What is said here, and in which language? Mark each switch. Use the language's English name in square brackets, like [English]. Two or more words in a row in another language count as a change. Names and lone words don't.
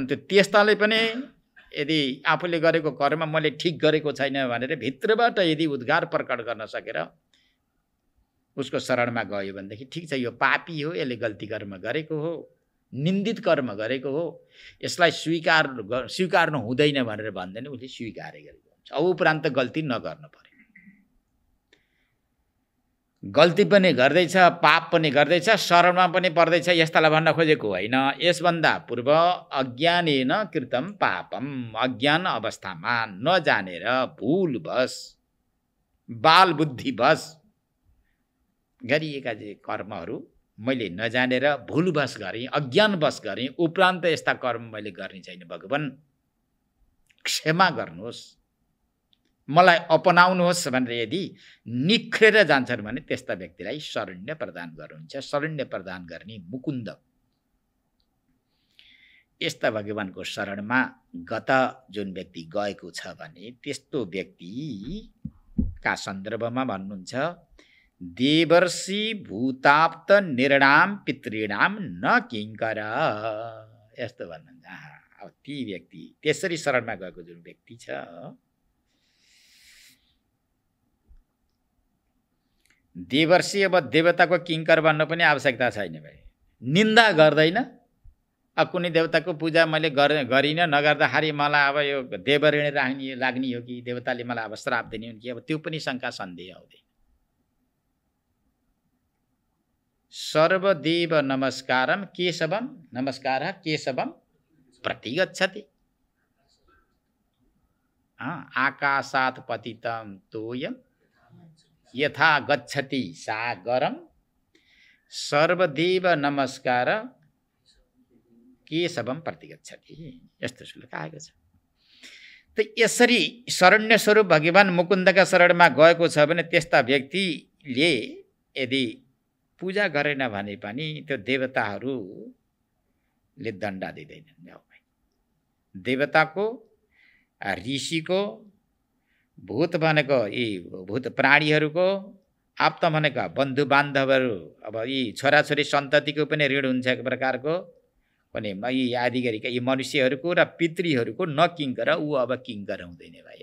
[Nepali] त्यो त्यस्ताले पनि यदि आफूले गरेको कर्म मैले ठिक गरेको छैन भनेर भित्रबाट यदि उद्गार प्रकट गर्न सकेर उसको शरणमा गयो भनेदेखि ठिक छ, यो पापी हो, यसले गल्ती कर्म गरेको हो, निन्दित कर्म गरेको हो, यसलाई स्वीकार्नु हुँदैन भनेर भन्दैन, उसले स्वीकारै गरेको हुन्छ। अब उपरान्त गल्ती नगर्नु पर्यो। गल्ती पनि गर्दैछ, पाप पनि गर्दैछ, शरणमा पनि पर्दैछ, यस्तालाई भन्न खोजेको होइन। यसभन्दा पूर्व [Sanskrit] अज्ञानेन कृतम पापम, [Nepali] अज्ञान अवस्थामा नजानेर भूलवश बाल बुद्धिवश गरिएका जे कर्महरू मैले नजानेर भूलवश गरेँ, अज्ञानवश गरेँ, उपरान्त यस्ता कर्म मैले गर्ने छैन। भगवान क्षमा गर्नुहोस्, मलाई अपनाउनुहोस् भनेर यदि निख्रेर जान्छन् भने त्यस्ता व्यक्तिलाई शरण्य प्रदान गर्नुहुन्छ। शरण्य प्रदान गर्ने मुकुन्द, यस्ता भगवानको शरणमा गत जुन व्यक्ति गएको छ भने त्यस्तो व्यक्तिका सन्दर्भमा भन्नुहुन्छ [Sanskrit] देवर्षि भूताप्त निर्णाम पितृणाम न किङ्कर, [Nepali] यस्तो भन्नुहुन्छ। अब ती व्यक्ति त्यसरी शरणमा गएको जुन व्यक्ति छ देवर्षि, अब देवताको किङ्कर भन्न पनि आवश्यकता छैन भाइ। निन्दा गर्दैन, अब कुनै देवताको पूजा मैले गरिनँ नगर्दाखेरि मलाई अब यो देवऋण लाग्ने हो कि देवताले मलाई अब श्राप दिने हो कि, अब त्यो पनि शङ्का सन्देह आउँदैन। [Sanskrit] सर्वदेव नमस्कारम केशवम, नमस्कार केशवम प्रतिगच्छति, आकाशात् पतितं तोयम यथा गच्छति सागरम सर्वदेव नमस्कार केशवम प्रतिगच्छति, [Nepali] यस्तो श्लोक आएको छ। त यसरी शरण्य स्वरूप भगवान मुकुन्दका शरणमा गएको छ भने त्यस्ता व्यक्तिले यदि पूजा गरेन भने पनि त्यो देवताहरूले दण्ड दिँदैनन्। देवताको, ऋषिको, भूत भनेको यी भूत प्राणीहरूको, आप्त भनेका बन्धु बान्धवहरू, अब यी छोराछोरी सन्ततिको पनि ऋण हुन्छ एक प्रकारको, पनि यी आदिगरीका यी मनुष्यहरूको र पितृहरूको नकिङ्कर, ऊ अब किङ्कर हुँदैन भाइ।